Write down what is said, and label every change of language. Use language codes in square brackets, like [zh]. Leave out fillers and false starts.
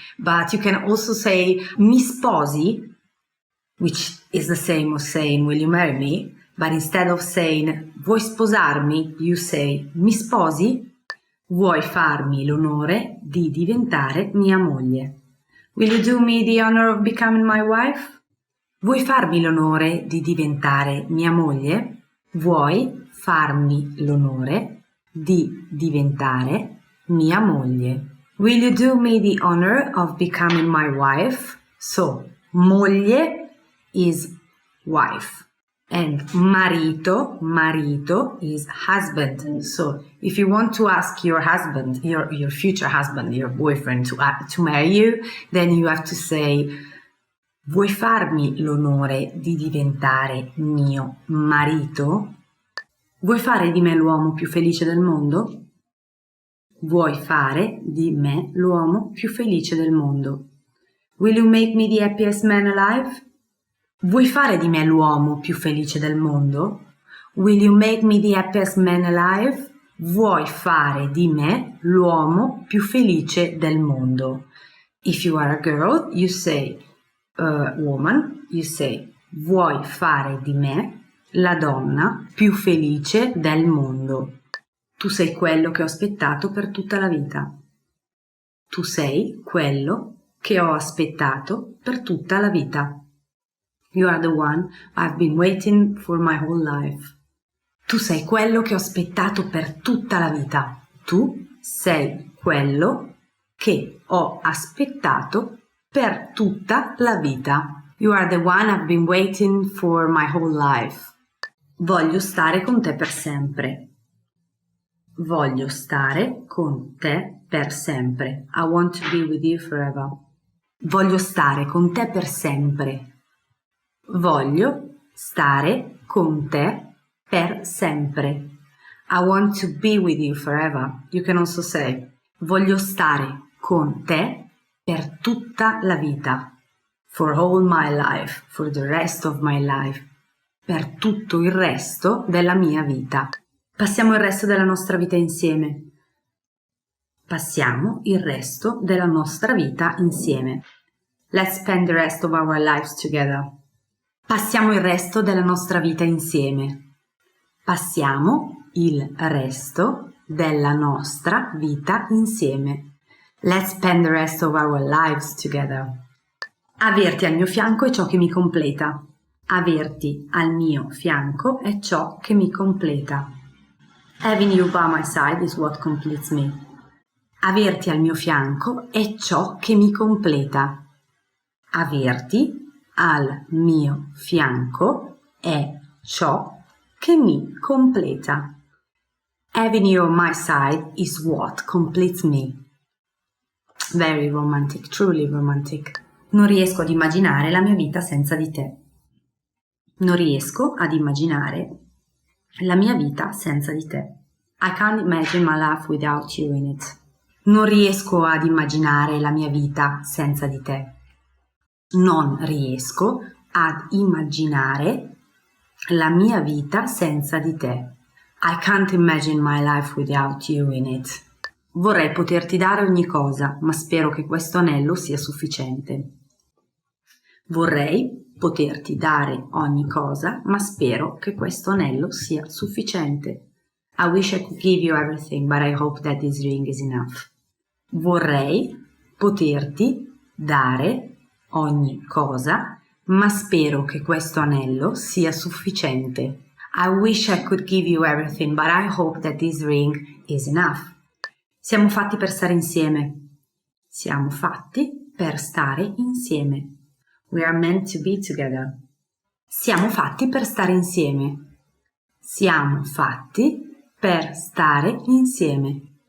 [en] But you can also say [it] mi sposi, [en] which is the same as saying will you marry me, but instead of saying [it] vuoi sposarmi, [en] you say [it] mi sposi, vuoi farmi l'onore di diventare mia moglie. [en] Will you do me the honor of becoming my wife? [it] Vuoi farmi l'onore di diventare mia moglie? Vuoi farmi l'onore di diventare mia moglie? [en] Will you do me the honor of becoming my wife? So, moglie is wife. And marito is husband. So if you want to ask your husband, your future husband, your boyfriend to marry you, then you have to say [it] vuoi farmi l'onore di diventare mio marito? Vuoi fare di me l'uomo più felice del mondo? Vuoi fare di me l'uomo più felice del mondo? [en] Will you make me the happiest man alive? [it] Vuoi fare di me l'uomo più felice del mondo? [en] Will you make me the happiest man alive? [it] Vuoi fare di me l'uomo più felice del mondo? [en] If you are a girl, you say, woman, you say, [it] vuoi fare di me la donna più felice del mondo? Tu sei quello che ho aspettato per tutta la vita. Tu sei quello che ho aspettato per tutta la vita. [en] You are the one I've been waiting for my whole life. [it] Tu sei quello che ho aspettato per tutta la vita. Tu sei quello che ho aspettato per tutta la vita. [en] You are the one I've been waiting for my whole life. [it] Voglio stare con te per sempre. Voglio stare con te per sempre. [en] I want to be with you forever. [it] Voglio stare con te per sempre. Voglio stare con te per sempre. [en] I want to be with you forever. You can also say, [it] voglio stare con te per tutta la vita. [en] For all my life, for the rest of my life. [it] Per tutto il resto della mia vita. Passiamo il resto della nostra vita insieme. Passiamo il resto della nostra vita insieme. [en] Let's spend the rest of our lives together. [it] Passiamo il resto della nostra vita insieme. Passiamo il resto della nostra vita insieme. [en] Let's spend the rest of our lives together. [it] Averti al mio fianco è ciò che mi completa. Averti al mio fianco è ciò che mi completa. [en] Having you by my side is what completes me. [it] Averti al mio fianco è ciò che mi completa. Averti al mio fianco è ciò che mi completa. [en] Having you on my side is what completes me. Very romantic, truly romantic. [it] Non riesco ad immaginare la mia vita senza di te. Non riesco ad immaginare la mia vita senza di te. [en] I can't imagine my life without you in it. [it] Non riesco ad immaginare la mia vita senza di te. Non riesco ad immaginare la mia vita senza di te. [en] I can't imagine my life without you in it. [it] Vorrei poterti dare ogni cosa, ma spero che questo anello sia sufficiente. Vorrei poterti dare ogni cosa, ma spero che questo anello sia sufficiente. [en] I wish I could give you everything, but I hope that this ring is enough. [it] Vorrei poterti dare ogni cosa, ma spero che questo anello sia sufficiente. [en] I wish I could give you everything, but I hope that this ring is enough. [it] Siamo fatti per stare insieme. Siamo fatti per stare insieme. [en] We are meant to be together. [it] Siamo fatti per stare insieme. Siamo fatti per stare insieme.